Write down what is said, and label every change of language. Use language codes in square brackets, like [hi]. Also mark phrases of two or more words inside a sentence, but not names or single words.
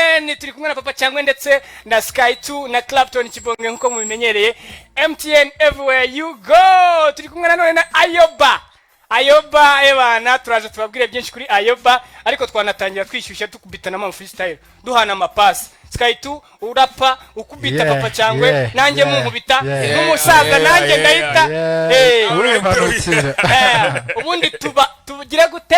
[rw] MTN turi kumwe na Papa Cyangwe ndetse na Sky 2 na Clapton Kibonge nkuko mubimenyereye. [en] MTN everywhere you go. [rw] Turi kumwe na none na Ayoba ebana turaje tubabwire byinshi kuri Ayoba ariko twanatangira twishyushya tukubitana ama freestyle duhana amapasi. Sky 2 urapa ukubita Papa Cyangwe nanjye munkubita n'umusaza nanjye ndahita ubundi tugira gute